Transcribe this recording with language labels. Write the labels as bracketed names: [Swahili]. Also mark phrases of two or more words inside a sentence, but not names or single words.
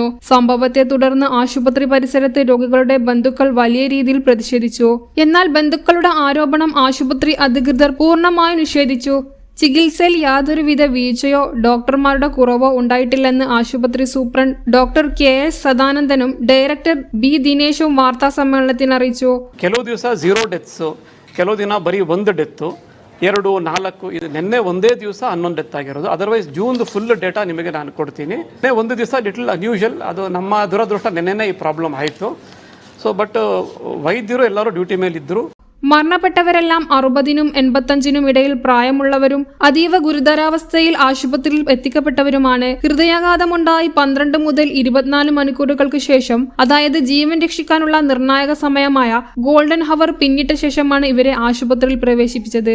[Malayalam] സംഭവത്തെ തുടർന്ന് ആശുപത്രി പരിസരത്ത് രോഗികളുടെ ബന്ധുക്കൾ വലിയ രീതിയിൽ പ്രതിഷേധിച്ചു. എന്നാൽ ബന്ധുക്കളുടെ ആരോപണം ആശുപത്രി അധികൃതർ പൂർണ്ണമായും നിഷേധിച്ചു. ചികിത്സയിൽ യാതൊരുവിധ വീഴ്ചയോ ഡോക്ടർമാരുടെ കുറവോ ഉണ്ടായിട്ടില്ലെന്ന് ആശുപത്രി സൂപ്രണ്ട് ഡോക്ടർ KS സദാനന്ദനും ഡയറക്ടർ B ദിനേശും വാർത്താ സമ്മേളനത്തിൽ അറിയിച്ചു. [Kannada] ಕೆಲವು ದಿವಸ 0 ಡೆತ್ಸ್, ಕೆಲವು ದಿನ ಬರೀ 1 ಡೆತ್, 2, 4 ಇದು ನಿನ್ನೆ ಒಂದೇ ದಿವಸ 11 ಡೆತ್ ಆಗಿರೋದು. ಅದರ್ವೈಸ್ ಜೂನ್ [English] full data [Kannada] ನಿಮಗೆ ನಾನು ಕೊಡ್ತೀನಿ. ಒಂದು ದಿವಸ [English] little unusual, [Kannada] ಅದು ನಮ್ಮ ದುರದೃಷ್ಟ. ನಿನ್ನೆನೇ ಈ ಪ್ರಾಬ್ಲಮ್ ಆಯಿತು. [English] so but [Kannada] ವೈದ್ಯರು ಎಲ್ಲರೂ ಡ್ಯೂಟಿ ಮೇಲಿದ್ದರು. [Malayalam] മരണപ്പെട്ടവരെല്ലാം 60നും 85നും ഇടയിൽ പ്രായമുള്ളവരും അതീവ ഗുരുതരാവസ്ഥയിൽ ആശുപത്രിയിൽ എത്തിക്കപ്പെട്ടവരുമാണ്. ഹൃദയാഘാതമുണ്ടായി 12 മുതൽ 24 മണിക്കൂറുകൾക്ക് ശേഷം, അതായത് ജീവൻ രക്ഷിക്കാനുള്ള നിർണായക സമയമായ ഗോൾഡൻ ഹവർ പിന്നിട്ട ശേഷമാണ് ഇവരെ ആശുപത്രിയിൽ പ്രവേശിപ്പിച്ചത്.